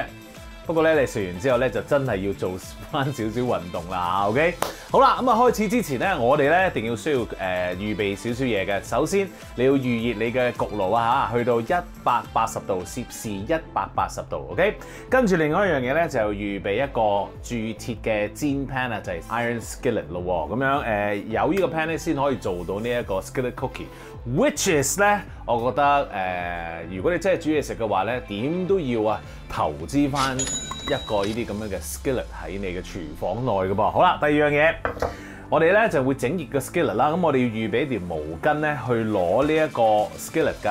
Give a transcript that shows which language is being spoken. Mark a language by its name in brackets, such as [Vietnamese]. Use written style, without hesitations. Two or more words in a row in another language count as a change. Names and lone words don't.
[Cantonese] 不過咧，你食完之後咧，就真係要做翻少少運動啦。OK， 好啦，咁啊開始之前咧，我哋咧一定要需要預備少少嘢嘅。首先你要預熱你嘅焗爐啊嚇，去到180度，攝氏180度。OK， 跟住另外一樣嘢咧，就預備一個鑄鐵嘅煎 pan 啊，就係 [English] iron skillet [Cantonese] 咯。咁樣有呢個 pan 咧，先可以做到呢一個 [English] skillet cookie。 Which is [Cantonese] 咧，我覺得如果你真係煮嘢食嘅話咧，點都要投資翻一個呢啲咁樣嘅 skillet 喺你嘅廚房內嘅噃。好啦，第二樣嘢，我哋咧就會整熱個 skillet 啦。咁我哋要預備一條毛巾咧，去攞呢一個 skillet 㗎。